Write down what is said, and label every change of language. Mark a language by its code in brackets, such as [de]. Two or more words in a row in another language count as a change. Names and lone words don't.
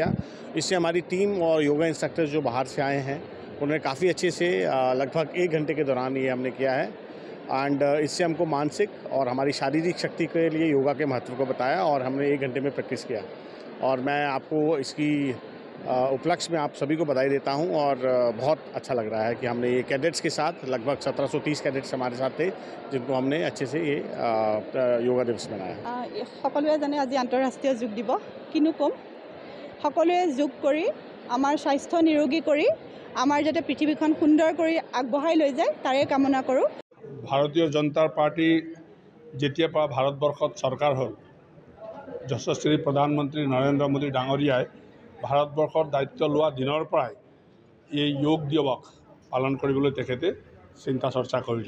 [hi] इससे हमारी टीम और [en] yoga instructors [hi] जो बाहर से आए हैं उन्होंने काफ़ी अच्छे से लगभग 1 घंटे के दौरान ये हमने किया है एंड इससे हमको मानसिक और हमारी शारीरिक शक्ति के लिए योगा के महत्व को बताया और हमने 1 घंटे में प्रैक्टिस किया। और मैं आपको इसकी उपलक्ष्य में आप सभी को बधाई देता हूं और बहुत अच्छा लग रहा है कि हमने ये कैडेट्स के साथ लगभग 1730 कैडेट्स हमारे साथ थे जिनको हमने अच्छे से ये योगा दिवस मनाया। [as] সকলোৱে জানে আজি আন্তঃৰাষ্ট্ৰীয় যোগ দিৱস, কিনো কম, সকলোৱে যোগ কৰি আমাৰ স্বাস্থ্য নিৰোগী কৰি আমাৰ যাতে পৃথিৱীখন সুন্দৰ কৰি আগবঢ়াই লৈ যায় তাৰে কামনা কৰোঁ। ভাৰতীয় জনতা পাৰ্টি যেতিয়াৰ পৰা ভাৰতবৰ্ষত চৰকাৰ হ'ল, যশস্বী প্ৰধানমন্ত্ৰী নৰেন্দ্ৰ মোদী ডাঙৰীয়াই ভাৰতবৰ্ষৰ দায়িত্ব লোৱা দিনৰ পৰাই এই যোগ দিৱস পালন কৰিবলৈ তেখেতে চিন্তা চৰ্চা কৰিলে।